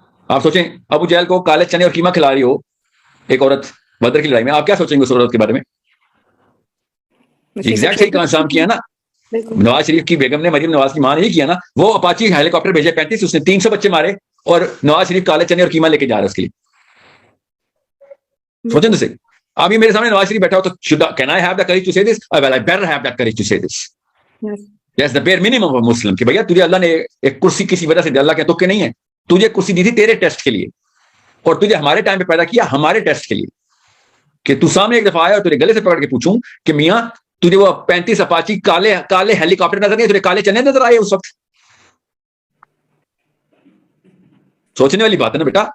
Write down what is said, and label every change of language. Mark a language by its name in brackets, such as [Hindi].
[Urdu] آپ سوچیں ابو جہل کو کالے چنے اور قیمہ کھلا رہی ہو ایک عورت بدر کی لڑائی میں, آپ کیا سوچیں گے اس عورت کے بارے میں؟ ایگزیکٹ صحیح کام کیا نا نواز شریف کی بیگم نے, مریم نواز کی ماں نے یہ کیا نا, وہ اپاچی ہیلی کاپٹر بھیجے 35, اس نے 300 بچے مارے, اور نواز شریف کالے چنے اور قیمہ لے کے جا رہا ہے اس کے لیے. سوچیں تو صحیح. ابھی میرے سامنے نواز شریف بیٹھا ہو تو [English] can I have the courage to say this? Well, I better have that courage to say this. That's the bare minimum of a Muslim. [Urdu] کہ بھیا تجھے اللہ نے ایک کرسی کسی وجہ سے دی, اللہ کے تو کہ نہیں ہے, تجھے کرسی دی تھی تیرے ٹیسٹ کے لیے, اور تجھے ہمارے ٹائم پہ پیدا کیا ہمارے ٹیسٹ کے لیے, کہ تو سامنے ایک دفعہ آیا اور تجھے گلے سے پکڑ کے پوچھوں کہ میاں تجھے وہ 35 اپاچی کالے ہیلی کاپٹر نظر نہیں, تجھے کالے چنے نظر آئے اس وقت؟ سوچنے والی بات ہے نا بیٹا.